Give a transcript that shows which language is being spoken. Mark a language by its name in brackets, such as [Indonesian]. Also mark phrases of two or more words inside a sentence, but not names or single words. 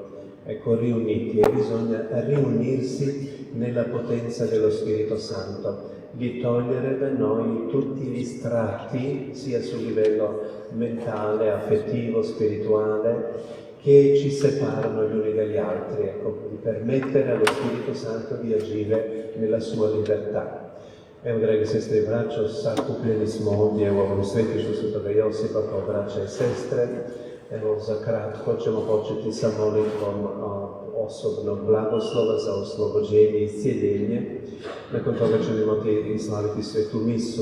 [Italian] Ecco, riuniti, e bisogna riunirsi nella potenza dello Spirito Santo, di togliere da noi tutti gli strati, sia sul livello mentale, affettivo, spirituale, che ci separano gli uni dagli altri, ecco, di permettere allo Spirito Santo di agire nella sua libertà. [Croatian] Evo, drage sestre i braćo, sakupljeni smo ovdje u ovom svetištu Svetoga Josipa kao braća i sestre. Evo, za kratko ćemo početi sa molitvom osobnog blagoslova za oslobođenje i iscijeljenje. Nakon toga ćemo imati i slaviti svetu misu.